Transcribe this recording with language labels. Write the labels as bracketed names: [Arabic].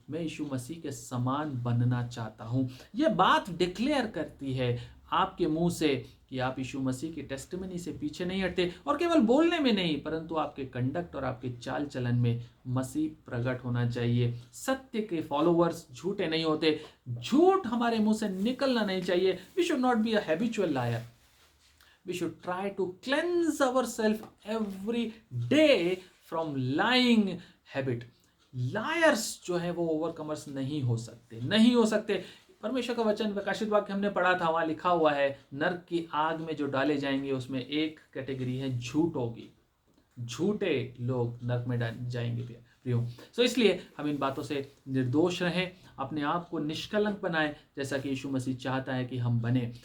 [Hindi] मैं यीशु मसीह के समान बनना चाहता हूँ। यह बात डिक्लेयर करती है आपके मुंह से कि आप यीशु मसीह की टेस्टिमनी से पीछे नहीं हटते, और केवल बोलने में नहीं, परंतु आपके कंडक्ट और आपके चाल चलन में मसीह प्रकट होना चाहिए। सत्य के फॉलोअर्स झूठे नहीं होते, झूठ हमारे मुंह से निकलना नहीं चाहिए। [English] We should not be a habitual liar. We should try to cleanse ourselves every day from lying habit. [Hindi] Liars जो है वो ओवरकमर्स नहीं हो सकते। परमेश्वर का वचन प्रकाशित वाक्य हमने पढ़ा था, वहां लिखा हुआ है नरक की आग में जो डाले जाएंगे उसमें एक कैटेगरी है झूठ होगी। झूठे लोग नरक में जाएंगे प्रियो। सो इसलिए हम इन बातों से निर्दोष रहें, अपने आप को निष्कलंक बनाएं, जैसा कि यीशु मसीह चाहता है कि हम बने।